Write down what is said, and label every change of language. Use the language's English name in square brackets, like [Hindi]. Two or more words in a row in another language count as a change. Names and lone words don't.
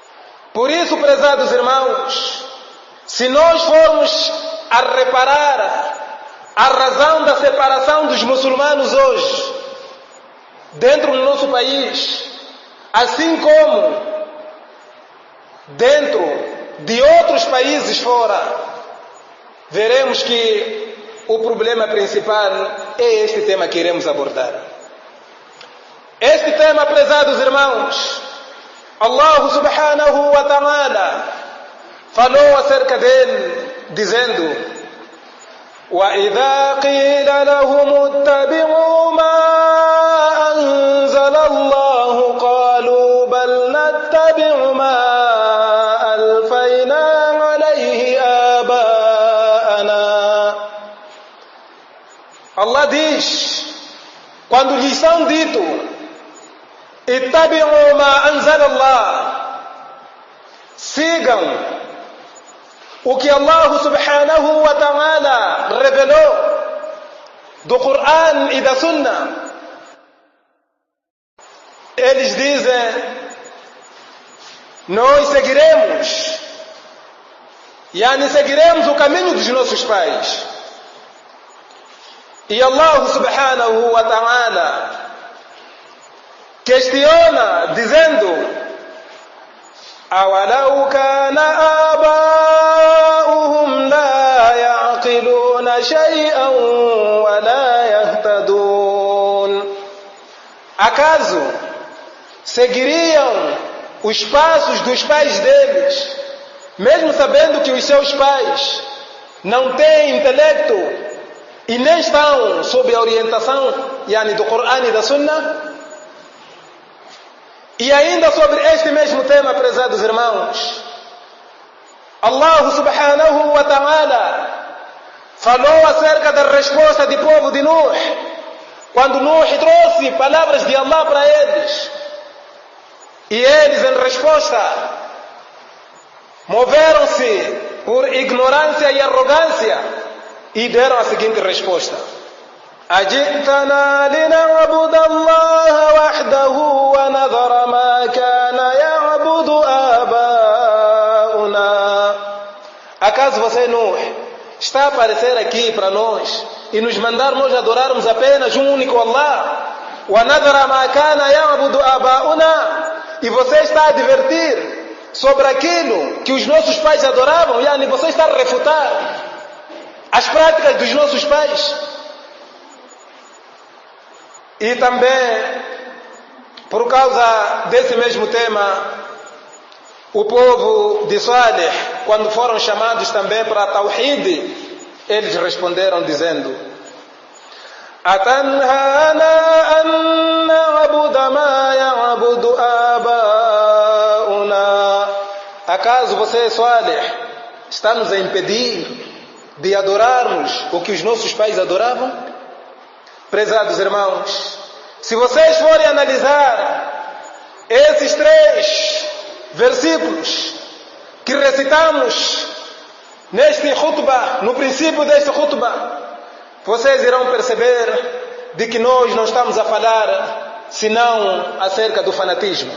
[Portuguese] Por isso, prezados irmãos, Se nós formos a reparar a razão da separação dos muçulmanos hoje, dentro do nosso país, assim como dentro de outros países fora, veremos que o problema principal é este tema que iremos abordar. Este tema, prezados irmãos, Allah [Arabic] سبحانه وتعالى [Portuguese] falou acerca dele, dizendo: [Arabic] وَإِذَا قِيلَ لَهُمُ اتَّبِعُوا مَا أَنزَلَ اللَّهُ قَالُوا بَلْ نَتَّبِعُ مَا أَلْفَيْنَا عَلَيْهِ آبَاءَنَا. [Portuguese] Allah diz, quando lhes são dito: [Arabic] اتَّبِعُوا مَا أَنزَلَ اللَّهُ, [Portuguese] sigam o que Allah [Arabic] سبحانه وتعالى [Portuguese] revelou do Coran e da Sunnah. Eles dizem: nós seguiremos, seguiremos o caminho dos nossos pais. E Allah [Arabic] سبحانه وتعالى [Portuguese] questiona, dizendo: [Arabic] أَوَلَوْ كَانَ آبَاؤُهُمْ لَا يَعْقِلُونَ شَيْئًا وَلَا يَهْتَدُونَ. [Portuguese] Acaso seguiriam os passos dos pais deles, mesmo sabendo que os seus pais não têm intelecto e nem estão sob a orientação do Coran e da Sunnah? E ainda sobre este mesmo tema, prezados irmãos, Allah [Arabic] سبحانه وتعالى [Portuguese] falou acerca da resposta do povo de Nuh, quando Nuh trouxe palavras de Allah para eles. E eles, em resposta, moveram-se por ignorância e arrogância e deram a seguinte resposta: [Arabic] أجئتنا لنعبد الله وحده ونذر ما كان يعبد آباؤنا. [Portuguese] Acaso você, Nuh, está a aparecer aqui para nós e nos mandar nós adorarmos apenas um único Allah? [Arabic] وَنَذَرَ مَا كَانَ يَعْبُدُ آبَاؤُنَا. [Portuguese] E você está a advertir sobre aquilo que os nossos pais adoravam? Você está a refutar as práticas dos nossos pais? E também, por causa desse mesmo tema, o povo de Salih, quando foram chamados também para Tawhid, eles responderam dizendo: [Arabic] أَتَنْهَانَا أَن نَعْبُدَ مَا يَعْبُدُ آبَاؤُنَا. [Portuguese] Acaso você, Salih, está nos a impedir de adorarmos o que os nossos pais adoravam? Prezados irmãos, se vocês forem analisar esses 3 versículos que recitamos neste khutbah, no princípio deste khutbah, vocês irão perceber de que nós não estamos a falar senão acerca do fanatismo.